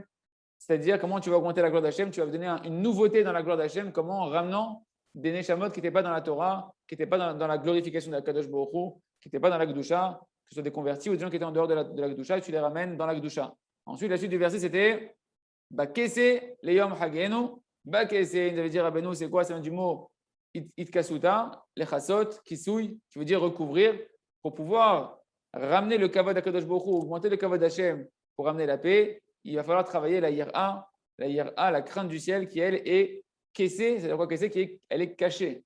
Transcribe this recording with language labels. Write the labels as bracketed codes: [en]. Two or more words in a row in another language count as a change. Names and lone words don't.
[fr] C'est-à-dire, comment tu vas augmenter la gloire d'Hachem? Tu vas donner une nouveauté dans la gloire d'Hachem, comment? En ramenant des neshamot qui n'étaient pas dans la Torah, qui n'étaient pas dans la glorification de la [he] Kadosh Baruch Hu, [fr] qui n'étaient pas dans la Kedusha, que ce soit des convertis ou des gens qui étaient en dehors de la Kedusha, et tu les ramènes dans la Kedusha. Ensuite, la suite du verset, c'était [he] Bakese leyom hagenu. [fr] Bakese, il veut dire Rabbeinu, c'est quoi? C'est du mot [he] Itkasuta, lechasot, kisui, [fr] qui veut dire recouvrir, pour pouvoir ramener le kavod d' [he] Akadosh Baruch Hu, [fr] augmenter le kavod d'Hachem pour ramener la paix. Il va falloir travailler la yira, la crainte du ciel, qui elle est kessée, c'est-à-dire quoi kessée, elle est cachée.